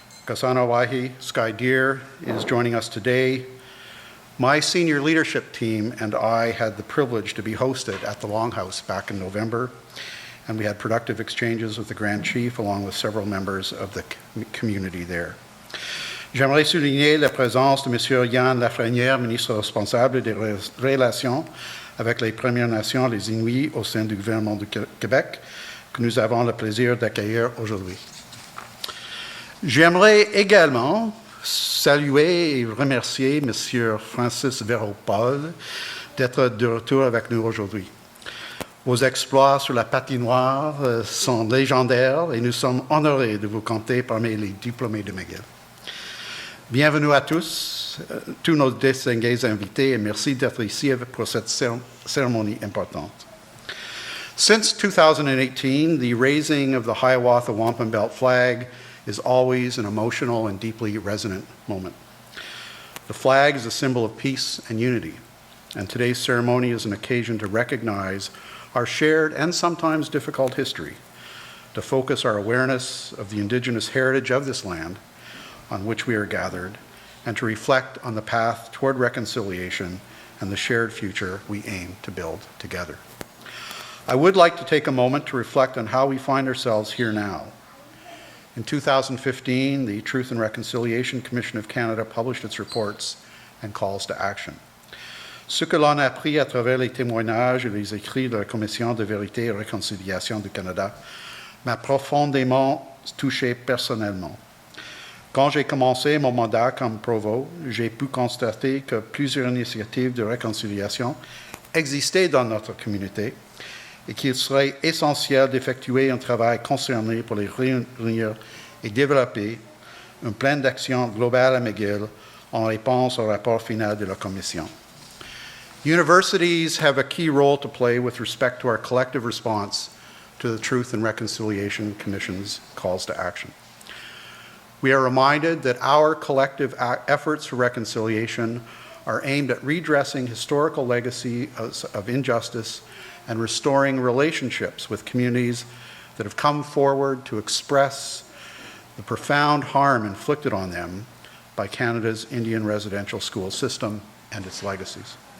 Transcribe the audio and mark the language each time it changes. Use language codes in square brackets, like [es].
[en] Kasanawahi Sky Deer is joining us today. My senior leadership team and I had the privilege to be hosted at the Longhouse back in November, and we had productive exchanges with the Grand Chief along with several members of the community there. [fr] J'aimerais souligner la présence de M. Yann Lafrenière, ministre responsable des relations avec les Premières Nations, les Inuits, au sein du gouvernement du Québec, que nous avons le plaisir d'accueillir aujourd'hui. J'aimerais également saluer et remercier M. Francis Véro-Paul d'être de retour avec nous aujourd'hui. Vos exploits sur la patinoire sont légendaires et nous sommes honorés de vous compter parmi les diplômés de McGill. Bienvenue à tous nos distingués invités, et merci d'être ici pour cette cérémonie importante. [en] Since 2018, the raising of the Hiawatha Wampum Belt Flag is always an emotional and deeply resonant moment. The flag is a symbol of peace and unity, and today's ceremony is an occasion to recognize our shared and sometimes difficult history, to focus our awareness of the Indigenous heritage of this land on which we are gathered, and to reflect on the path toward reconciliation and the shared future we aim to build together. I would like to take a moment to reflect on how we find ourselves here now. In 2015, the Truth and Reconciliation Commission of Canada published its reports and calls to action. [fr] Ce que l'on a appris à travers les témoignages et les écrits de la Commission de vérité et réconciliation du Canada m'a profondément touché personnellement. Quand j'ai commencé mon mandat comme Provost, j'ai pu constater que plusieurs initiatives de réconciliation existaient dans notre communauté et qu'il serait essentiel d'effectuer un travail concerné pour les réunir et développer un plan d'action global à McGill en réponse au rapport final de la Commission. [en] Universities have a key role to play with respect to our collective response to the Truth and Reconciliation Commission's calls to action. We are reminded that our collective efforts for reconciliation are aimed at redressing historical legacy of injustice and restoring relationships with communities that have come forward to express the profound harm inflicted on them by Canada's Indian residential school system and its legacies.